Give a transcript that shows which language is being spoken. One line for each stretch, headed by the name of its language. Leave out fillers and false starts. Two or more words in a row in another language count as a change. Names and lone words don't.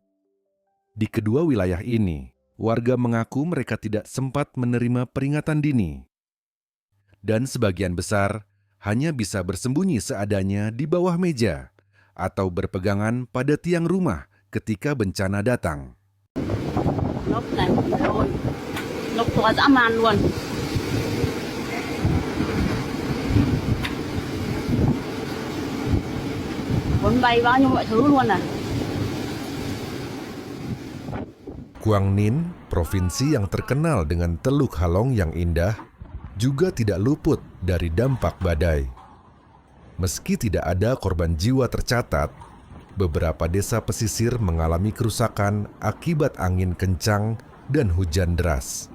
Indonesian: Di kedua wilayah ini, warga mengaku mereka tidak sempat menerima peringatan dini. Dan sebagian besar hanya bisa bersembunyi seadanya di bawah meja atau berpegangan pada tiang rumah ketika bencana datang.
Vietnamese: Lốc này luôn, lốc to dã man luôn. Cuốn bay bao nhiêu mọi thứ luôn à.
Indonesian: Quang Ninh, provinsi yang terkenal dengan Teluk Halong yang indah, juga tidak luput dari dampak badai. Meski tidak ada korban jiwa tercatat, beberapa desa pesisir mengalami kerusakan akibat angin kencang dan hujan deras.